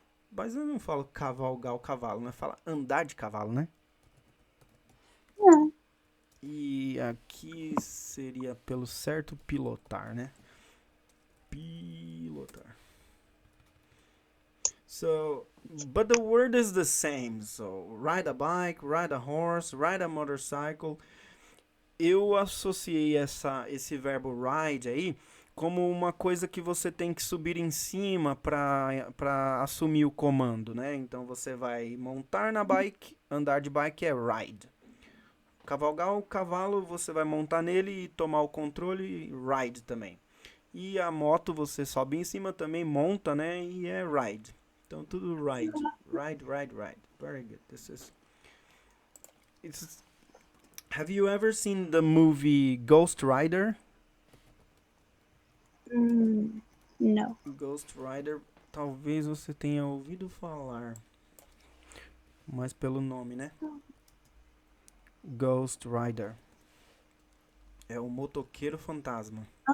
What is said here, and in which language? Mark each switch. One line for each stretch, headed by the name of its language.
Portuguese: Mas eu não falo cavalgar o cavalo, né? Fala andar de cavalo, né?
English: yeah.
Portuguese: E aqui seria pelo certo pilotar, né? Pilotar.
English: So, but the word is the same. So, ride a bike, ride a horse, ride a motorcycle.
Portuguese: Eu associei esse verbo ride aí como uma coisa que você tem que subir em cima para assumir o comando, né? Então você vai montar na bike, andar de bike é ride. Cavalgar o cavalo, você vai montar nele e tomar o controle, ride também. E a moto você sobe em cima também, monta, né? E é ride. Então tudo ride. Ride, ride, ride.
English: Very good. It's Have you ever seen the movie Ghost Rider? No.
Portuguese: Ghost Rider, talvez você tenha ouvido falar, mas pelo nome, né? Ghost Rider. É o motoqueiro fantasma.